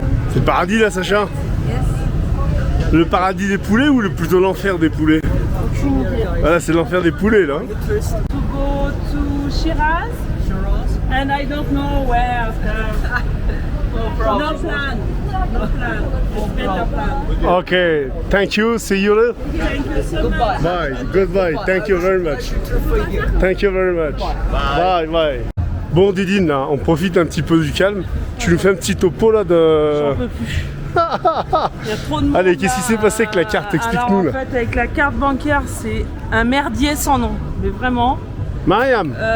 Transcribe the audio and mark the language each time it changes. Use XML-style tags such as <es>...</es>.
<fr>C'est le paradis là, Sacha? Le paradis des poulets ou plutôt l'enfer des poulets? Voilà, c'est l'enfer des poulets là.</fr> <en>To go to Shiraz, and I don't know where. No plan. It's better plan. Okay, thank you, see you later. Thank you so much. Bye, goodbye, thank you very much. Thank you very much. Bye.</en> <fr>Bon Didine, là, on profite un petit peu du calme. Tu nous fais un petit topo là de... J'en peux plus. Il y a trop de monde. Allez, qu'est-ce qui s'est passé avec la carte? Explique-nous Alors, là. en fait, avec la carte bancaire, c'est un merdier sans nom. Mais vraiment. Mariam,</fr>